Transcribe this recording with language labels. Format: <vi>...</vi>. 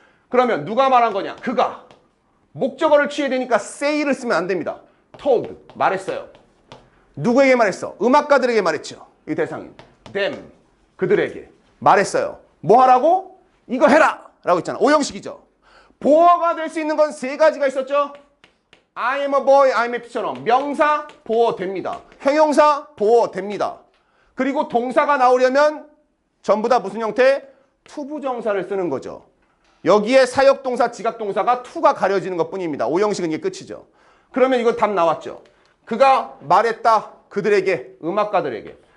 <ko>그러면 누가 말한 거냐? 그가. 목적어를 취해야 되니까 say를 쓰면 안 됩니다. told 말했어요. 누구에게 말했어? 음악가들에게 말했죠. 이 대상인 them 그들에게 말했어요. 뭐 하라고? 이거 해라 라고 했잖아. 오형식이죠. 보어가 될 수 있는 건 세 가지가 있었죠.</ko> <en>I am a boy, I'm a</en> <ko>피처럼 명사 보어 됩니다. 형용사 보어 됩니다. 그리고 동사가 나오려면 전부 다 무슨 형태? 투부정사를 쓰는 거죠. 여기에 사역동사, 지각동사가 투가 가려지는 것뿐입니다. 오형식은 이게 끝이죠. 그러면 이건 답 나왔죠. 그가 말했다. 그들에게, 음악가들에게.</ko>